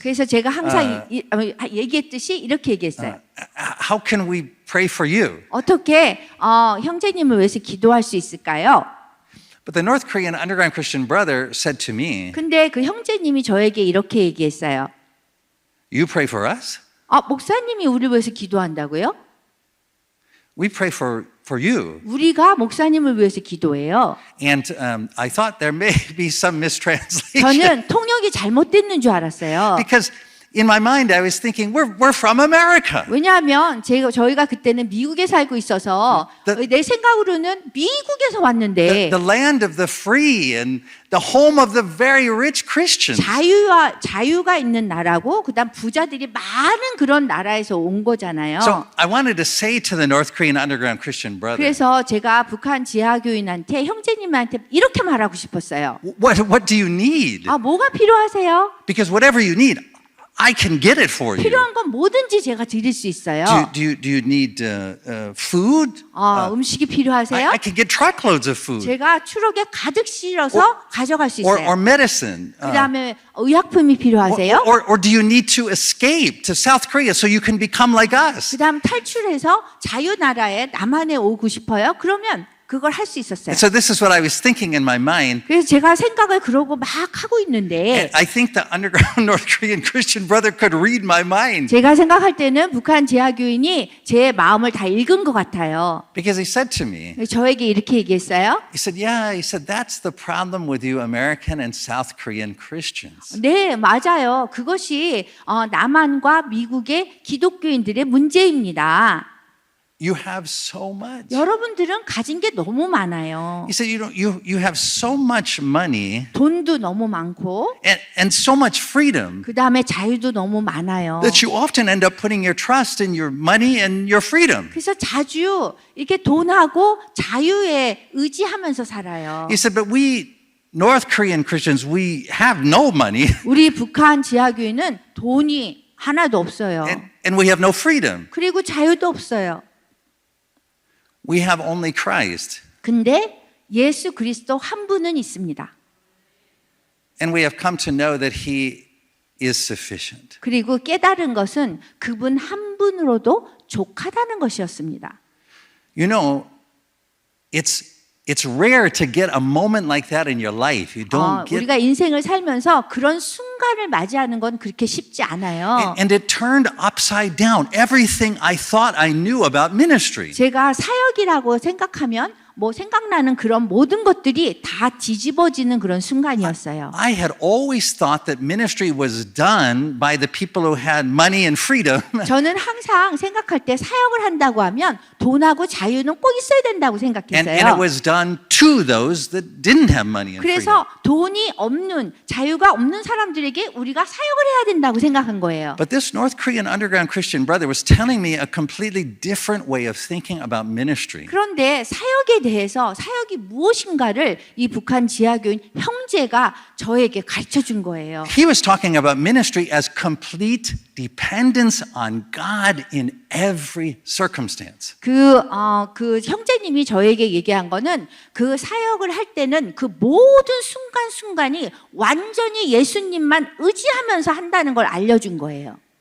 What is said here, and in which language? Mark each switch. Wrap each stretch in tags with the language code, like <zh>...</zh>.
<ko>그래서 제가 항상 얘기했듯이 이렇게 얘기했어요.</ko> <en>how can we pray for you?</en> <ko>어떻게 형제님을 위해서 기도할 수 있을까요?</ko> <en>But the North Korean underground Christian brother said to me,</en> <ko>근데 그 형제님이 저에게 이렇게 얘기했어요.</ko> <en>you pray for us?</en> <ko>목사님이 우리를 위해서 기도한다고요?</ko> <en>We pray for you.</en> <ko>우리가 목사님을 위해서 기도해요.</ko> <en>And I thought there may be some mistranslation.</en> <ko>저는 통역이 잘못됐는 줄 알았어요.</ko> <en>Because in my mind I was thinking, we're from America.</en> <ko>왜냐하면 저희가 그때는 미국에 살고 있어서 내 생각으로는 미국에서 왔는데</ko> <en>The land of the free and the home of the very rich Christians.</en> <ko>자유가 있는 나라고 그다음 부자들이 많은 그런 나라에서 온 거잖아요.</ko> <en>So I wanted to say to the North Korean underground Christian brother,</en> <ko>그래서 제가 북한 지하교인한테 형제님한테 이렇게 말하고 싶었어요.</ko> <en>what do you need?</en> <ko>뭐가 필요하세요?</ko> <en>Because whatever you need, I can get it for you.</en> <ko>필요한 건 뭐든지 제가 드릴 수 있어요.</ko> <en>Do you need food?</en> <ko>음식이 필요하세요?</ko> <en>I can get truckloads of food.</en> <ko>제가 트럭에 가득 실어서 가져갈 수 있어요.</ko> <en>Or medicine.</en> <ko>그다음에 의약품이 필요하세요?</ko> <en>Or do you need to escape to South Korea so you can become like us?</en> <ko>그다음 탈출해서 자유나라에 남한에 오고 싶어요? 그러면 그걸 할 수 있었어요.</ko> <en>And so this is what I was thinking in my mind.</en> <ko>그래서 제가 생각을 그러고 막 하고 있는데</ko> <en>And I think the underground North Korean Christian brother could read my mind.</en> <ko>제가 생각할 때는 북한 지하교인이 제 마음을 다 읽은 것 같아요.</ko> <en>Because he said to me,</en> <ko>저에게 이렇게 얘기했어요.</ko> <en>he said, yeah, he said, that's the problem with you American and South Korean Christians.</en> <ko>네, 맞아요. 그것이 남한과 미국의 기독교인들의 문제입니다.</ko> <en>You have so much.</en> <ko>여러분들은 가진 게 너무 많아요.</ko> <en>He said, you have so much money</en> <ko>돈도 너무 많고</ko> <en>and so much freedom</en> <ko>그 다음에 자유도 너무 많아요.</ko> <en>that you often end up putting your trust in your money and your freedom.</en> <ko>그래서 자주 이렇게 돈하고 자유에 의지하면서 살아요.</ko> <en>He said, but we North Korean Christians, we have no money</en> <ko>우리 북한 지하교인은 돈이 하나도 없어요.</ko> <en>and we have no freedom.</en> <ko>그리고 자유도 없어요.</ko> <en>We have only Christ.</en> <ko>근데 예수 그리스도 한 분은 있습니다.</ko> <en>And we have come to know that He is sufficient.</en> <ko>그리고 깨달은 것은 그분 한 분으로도 족하다는 것이었습니다.</ko> <en>You know, it's rare to get a moment like that in your life. You don't get</en> <ko>우리가 인생을 살면서 그런 순간을 맞이하는 건 그렇게 쉽지 않아요.</ko> <en>and it turned upside down everything I thought I knew about ministry.</en> <ko>제가 사역이라고 생각하면 뭐 생각나는 그런 모든 것들이 다 뒤집어지는 그런 순간이었어요.</ko> <en>I had always thought that ministry was done by the people who had money and freedom.</en> <ko>저는 항상 생각할 때 사역을 한다고 하면 돈하고 자유는 꼭 있어야 된다고</ko> <en>And it</en> <ko>생각했어요.</ko> <en>was done to those that didn't have money and freedom.</en> <ko>그래서 돈이 없는 자유가 없는 사람들에게 우리가 사역을 해야 된다고 생각한 거예요.</ko> <en>But this North Korean underground Christian brother was telling me a completely different way of thinking about ministry.</en> <ko>그런데 사역에 대해서 사역이 무엇인가를 이 북한 지하교인 형제가 저에게 가르쳐 준 거예요.</ko> <en>He was talking about ministry as complete dependence on God in every circumstance.</en> <ko>그 형제님이 저에게 얘기한 거는 그 사역을 할 때는 그 모든 순간순간이 완전히 예수님만 의지하면서 한다는 걸 알려준 거예요.</ko>